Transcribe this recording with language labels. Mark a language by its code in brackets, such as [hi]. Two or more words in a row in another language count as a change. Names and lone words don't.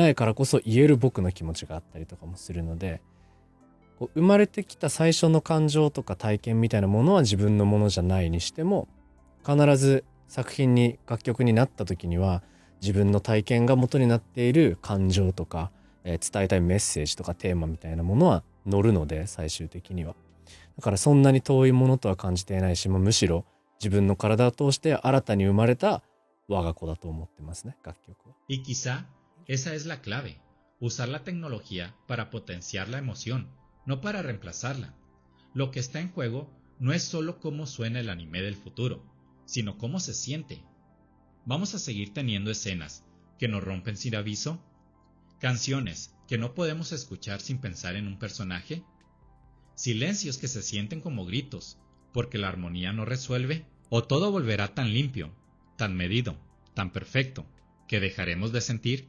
[ja] ないからこそ言える僕の気持ちがあったりとかもするので、こう生まれてきた最初の感情とか体験みたいなものは自分のものじゃないにしても、必ず作品に楽曲になった時には自分の体験が元になっている感情とか、伝えたいメッセージとかテーマみたいなものは乗るので、最終的にはだからそんなに遠いものとは感じていないし、むしろ自分の体を通して新たに生まれた我が子だと思ってますね、楽曲は。 [es] Y quizá esa es la clave, usar la tecnología para potenciar la emoción, no para reemplazarla. Lo que está en juego no es solo cómo suena el anime del futuro, sino cómo se siente. Vamos a seguir teniendo escenas que nos rompen sin aviso, canciones que no podemos escuchar sin pensar en un personaje, silencios que se sienten como gritos porque la armonía no resuelve, o todo volverá tan limpio, tan medido, tan perfecto, que dejaremos de sentir.